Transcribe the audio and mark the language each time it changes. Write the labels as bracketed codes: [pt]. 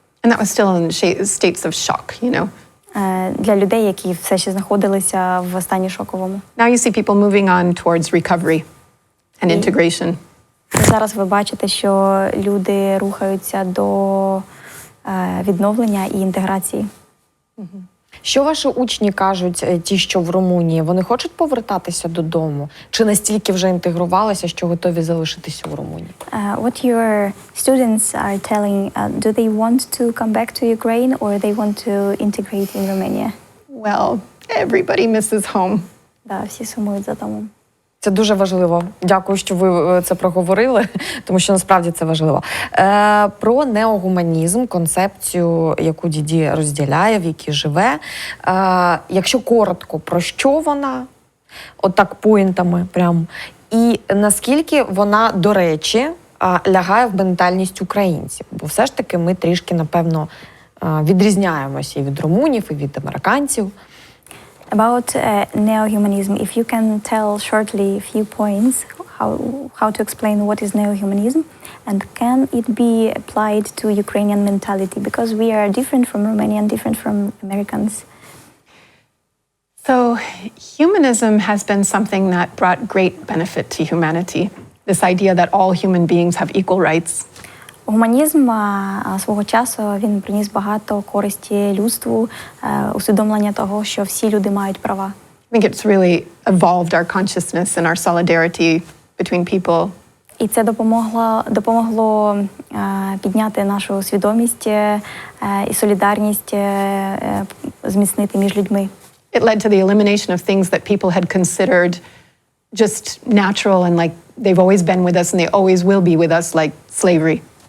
[en] And that was still in states of shock, [uk] Для людей, які все ще знаходилися в стані шоковому. [en] Now you see people moving on towards recovery and integration. [uk] Зараз ви бачите, що люди рухаються до відновлення і інтеграції. Що ваші учні кажуть, ті, що в Румунії? Вони хочуть повертатися додому? Чи настільки вже інтегрувалися, що готові залишитися в Румунії? [en] What your students are telling, do they want to come back to Ukraine or they want to integrate in Romania? Well, everybody misses home. [uk] Да, всі сумують за домом. Це дуже важливо. Дякую, що ви це проговорили, тому що насправді це важливо. Про неогуманізм, концепцію, яку Діді розділяє, в якій живе. Якщо коротко, про що вона? Отак поінтами прям. І наскільки вона, до речі, лягає в ментальність українців? Бо все ж таки ми трішки, напевно, відрізняємося і від румунів, і від американців. [en] About neo-humanism, if you can tell shortly a few points how to explain what is neo-humanism and can it be applied to Ukrainian mentality because we are different from Romanian, different from Americans. So humanism has been something that brought great benefit to humanity. This idea that all human beings have equal rights. [uk] Гуманізм свого часу він приніс багато користі людству, усвідомлення того, що всі люди мають права. [en] I think it's really evolved our consciousness and our solidarity between people. [uk] І це допомогло підняти нашу свідомість і солідарність зміцнити між людьми. [en] It led to the elimination of things that people had considered just natural and like they've always been with us and they always will be with us, like slavery.